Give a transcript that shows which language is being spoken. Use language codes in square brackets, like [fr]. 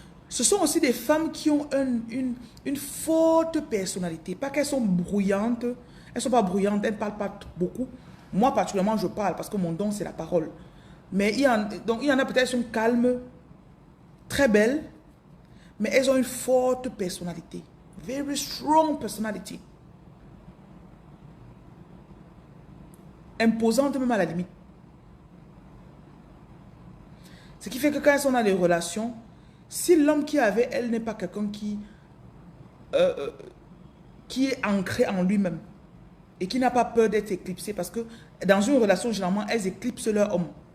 [fr] Ce sont aussi des femmes qui ont une forte personnalité. Pas qu'elles sont bruyantes. Elles ne sont pas bruyantes, elles ne parlent pas beaucoup. Moi, particulièrement, je parle parce que mon don, c'est la parole. Mais il y en a peut-être qui sont calmes, très belles, mais elles ont une forte personnalité. [en] Very strong personality. [fr] Imposante même à la limite. Ce qui fait que quand elles sont dans des relations, si l'homme qui est avec elle n'est pas quelqu'un qui est ancré en lui-même et qui n'a pas peur d'être éclipsé, parce que dans une relation, généralement, elles éclipsent leur homme.